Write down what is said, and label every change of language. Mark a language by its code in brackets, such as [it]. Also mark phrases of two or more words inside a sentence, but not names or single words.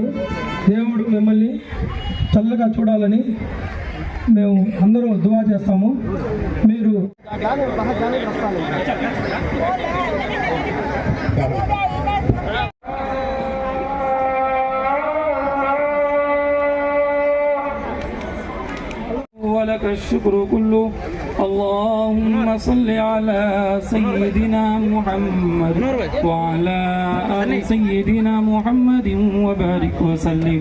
[te] దేవుడు మిమ్మల్ని చల్లగా చూడాలని మేము అందరూ దువా చేస్తాము. మీరు [ar] ولك الشكر كله. اللهم صل على سيدنا محمد وعلى آل سيدنا محمد وبارك وسلم.